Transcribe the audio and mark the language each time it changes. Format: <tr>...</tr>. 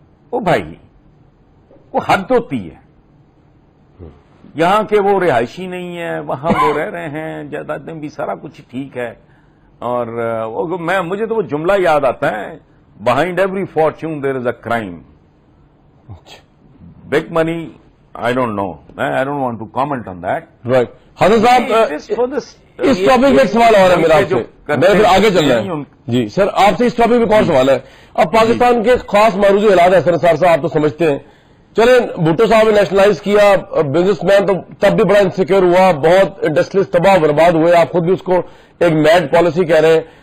<ur>او بھائی وہ حد ہوتی ہے. یہاں کے وہ رہائشی نہیں ہے, وہاں وہ رہ رہے ہیں, جائیدادیں بھی, سارا کچھ ٹھیک ہے. اور مجھے تو وہ جملہ یاد آتا ہے,</ur> <en>Behind every fortune there is a crime. Big money I don't know. I don't want to comment on that. Right.</en> <ur>حضرت صاحب اس ٹاپک میں ایک سوال اور ہے میرا آپ سے, میں پھر آگے چل رہا ہوں. جی سر, آپ سے اس ٹاپک میں ایک اور سوال ہے. اب پاکستان کے خاص معروضی حالات ہیں سر صاحب, آپ تو سمجھتے ہیں. چلیں بھٹو صاحب نے نیشنلائز کیا, بزنس مین تو تب بھی بڑا انسیکیور ہوا, بہت انڈسٹریز تباہ و برباد ہوئے, آپ خود بھی اس کو ایک میڈ پالیسی کہہ رہے ہیں.</ur>